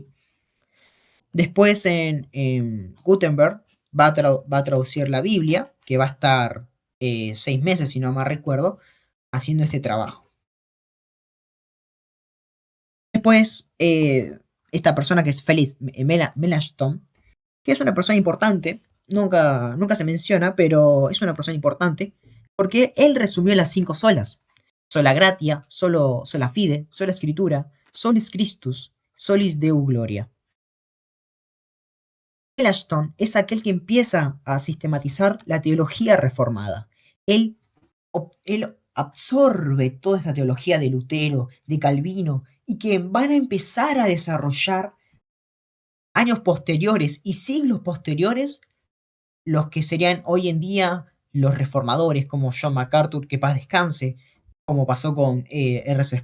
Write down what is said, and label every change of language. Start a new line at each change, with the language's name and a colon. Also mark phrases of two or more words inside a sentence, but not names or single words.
Spanish: Después en Gutenberg va a traducir la Biblia, que va a estar 6 meses, si no mal recuerdo, haciendo este trabajo. Después, esta persona que es Felix Melanchthon, que es una persona importante, nunca se menciona, pero es una persona importante, porque él resumió las 5 solas.
Latin: Sola gratia, sola fide,
Spanish: sola escritura,
Latin: solis Christus, solis Deo gloria.
Spanish: Melanchthon es aquel que empieza a sistematizar la teología reformada. Él, él absorbe toda esta teología de Lutero, de Calvino, y que van a empezar a desarrollar años posteriores y siglos posteriores los que serían hoy en día los reformadores, como John MacArthur, que paz descanse, como pasó con R.C.